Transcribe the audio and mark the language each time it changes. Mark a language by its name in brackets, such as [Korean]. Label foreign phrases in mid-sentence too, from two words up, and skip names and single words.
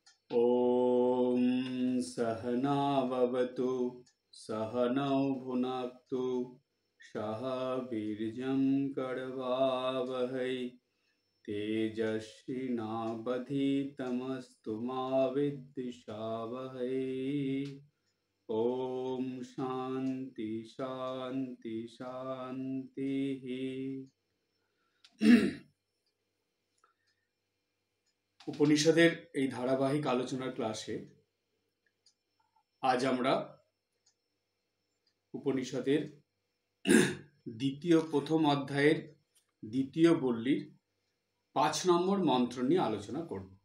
[Sanskrit] ॐ सहना भवतु सहनौ भुनक्तु सह वीर्यं करवावहै तेजस्विनावधीतमस्तु मा विद्विषावहै। ॐ शान्ति शान्ति शान्तिः। [Bangla] উপনিষদের এই ধারাবাহিক আলোচনার ক্লাসে আজ আমরা উপনিষদের প্রথম অধ্যায়ের দ্বিতীয় বল্লীর 5 নম্বর মন্ত্র নিয়ে আলোচনা করব।